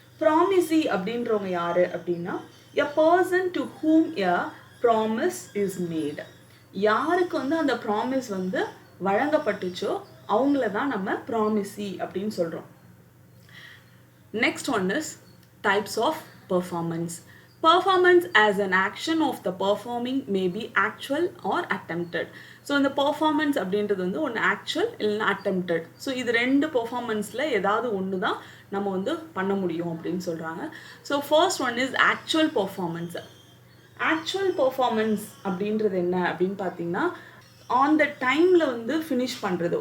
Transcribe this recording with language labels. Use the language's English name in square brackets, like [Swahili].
[English] promisee [Tamil] அப்படின்றவங்க யார் அப்படின்னா [English] A person to whom a promise is made. [Tamil] யாருக்கு வந்து அந்த ப்ராமிஸ் வந்து வழங்கப்பட்டுச்சோ அவங்கள தான் நம்ம ப்ராமிசி அப்படின்னு சொல்கிறோம். [English] Next one is types of performance. Performance as an action of the performing may be actual or attempted. [Tamil] So இந்த பெர்ஃபார்மன்ஸ் அப்படின்றது வந்து ஒன்று ஆக்சுவல் இல்லைன்னா அட்டெம்ப்டட். ஸோ இது ரெண்டு பெர்ஃபார்மன்ஸில் ஏதாவது ஒன்று தான் நம்ம வந்து பண்ண முடியும் அப்படின்னு சொல்கிறாங்க. So [English] First one is actual performance. [Tamil] Actual performance அப்படின்றது என்ன அப்படின்னு பார்த்தீங்கன்னா, ஆன் த டைமில் வந்து ஃபினிஷ் பண்ணுறது.